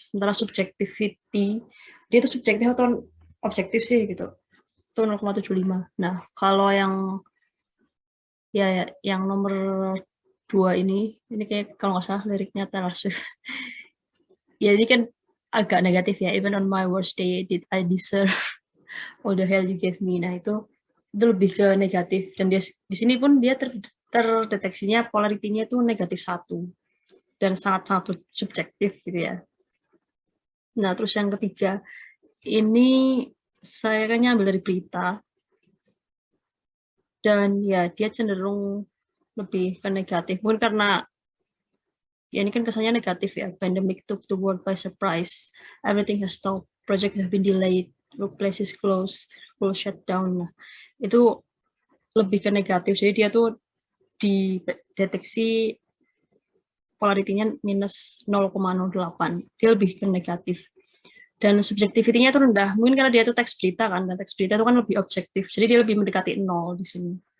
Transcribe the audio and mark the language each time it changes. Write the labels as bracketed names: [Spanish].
[Indonesian] Sementara subjectivity, dia itu subjektif atau objektif sih gitu. Itu 0,75. Nah, kalau yang nomor 2 ini kayak kalau nggak salah liriknya Taylor Swift. Ya ini kan agak negatif ya. [English] Even on my worst day, did I deserve all the hell you gave me. [Indonesian] Nah, itu lebih ke negatif. Dan dia di sini pun dia terdeteksinya polaritinya itu negatif 1. Dan sangat-sangat subjektif gitu ya. Nah, terus yang ketiga, ini saya kan ambil dari berita. Dan ya, dia cenderung lebih ke negatif. Mungkin karena ya ini kan kesannya negatif ya. [English] Pandemic took the world by surprise. Everything has stopped. Project have been delayed. Workplaces closed. Will shut down. [Indonesian] Nah, itu lebih ke negatif. Jadi dia tuh dideteksi polaritinya minus 0,08. Dia lebih ke negatif. dan subjektivitinya itu rendah. Mungkin karena dia itu teks berita kan, dan teks berita itu kan lebih objektif, jadi dia lebih mendekati 0 di sini.